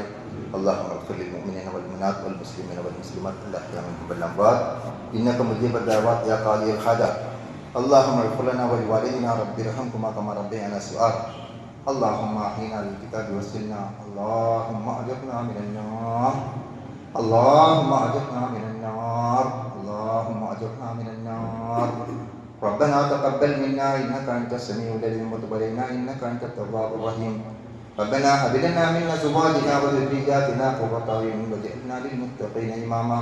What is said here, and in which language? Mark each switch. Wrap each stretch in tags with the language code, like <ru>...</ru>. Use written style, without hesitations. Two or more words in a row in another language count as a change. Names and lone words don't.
<ar>اللهم اغفر للمؤمنين والمؤمنات والمسلمين والمسلمات الأحياء منهم والأموات إنك مجيب الدعوات يا قاضي الحاجات. اللهم اغفر لنا ولوالدينا رب ارحمهما كما ربيانا صغيرا. اللهم أحينا للكتاب والسنة. اللهم أجرنا من النار. اللهم أجرنا من النار. اللهم أجرنا من النار. ربنا تقبل منا إنك أنت السميع العليم وتب علينا إنك أنت التواب الرحيم. ربنا هب لنا من أزواجنا وذرياتنا قرة أعين واجعلنا للمتقين إماما.</ar>